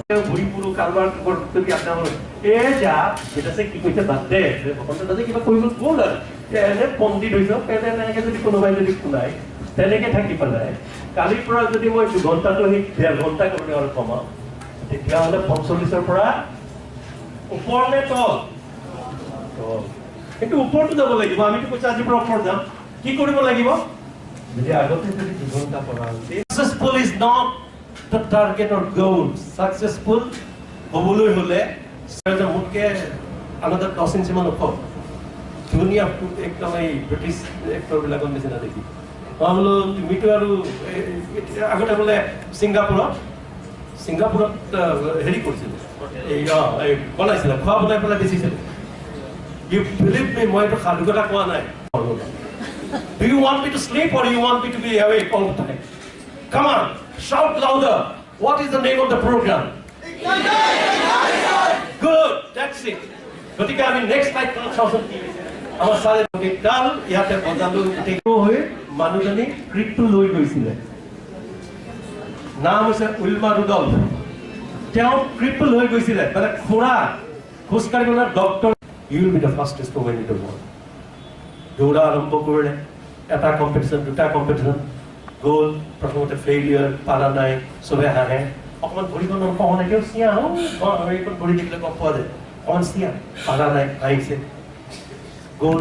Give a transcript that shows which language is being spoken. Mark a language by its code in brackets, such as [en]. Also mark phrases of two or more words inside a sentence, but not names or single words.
[as] ঘূৰি ফুৰো কাৰোবাৰ যদি আপোনাৰ এই যা আছে কি কৈছে বাদ দে, তাতে কিবা কৰিব গ'ল আৰু এনে পণ্ডিত হৈছ, এনেকৈ যদি কোনোবাই যদি শুনাই তেনেকৈ থাকি পেলাই কালিৰ পৰা যদি মই 2 ঘণ্টাটো সেই 1.5 ঘণ্টা কৰিবলৈ আৰু কমাওঁ, তেতিয়াহ'লে 45ৰ পৰা ওপৰ নে তল? কিন্তু ওপৰতো যাব লাগিব। আমিতো কৈছো আজিৰ পৰা ওপৰত যাম, কি কৰিব লাগিব? যদি আগতে যদি 2 ঘণ্টা পঢ়া হৈছে। [en] successful is not the target or goal. [as] সাকসেসফুল হ'বলৈ হ'লে মোতকে আনন্দত 10 ইঞ্চিমান ওখ, ধুনীয়া, একদম এই ব্ৰিটিছ এক্টৰবিলাকৰ নিচিনা দেখি। মই বোলো তুমিতো আৰু আগতে বোলে ছিংগাপুৰত হেৰি কৰিছিলে, এই বনাইছিলে, খোৱা বনাই পেলাই বেচিছিলে। [en] You believe me, [as] মই এইটো সাধুকতা কোৱা নাই। [en] Do you want me to sleep or you want me to be awake all the time? Come on, shout louder. What is the name of the program? Good, that's it. [as] গতিকে আমি [en] next time [as] চাওঁচোন কি হৈছে। আমাৰ চাৰে ডাল ইয়াতে বজালো হৈ মানুহজনী ক্ৰিকটো লৈ গৈছিলে, নাম হৈছে উইলমা ৰুডল্ফ। তেওঁ ক্ৰিপল হৈ গৈছিলে, মানে খুৰা খোজকাঢ়িবলৈ ডক্টৰ। [en] You will be the fastest woman in the world. [as] দৌৰা আৰম্ভ কৰিলে, এটা কম্পিটিশ্যন, 2টা কম্পিটিশ্যন গ'ল, প্ৰথমতে ফেইলিয়াৰ, পাৰা নাই, চবে হাঁহে, অকণমান ভৰিখন অকণমান এতিয়াও চিঞা, এইখন ভৰি থাকিলে গম পোৱা যায়, অকণমান চিঞা, পাৰা নাই, আহিছে, গ'ল।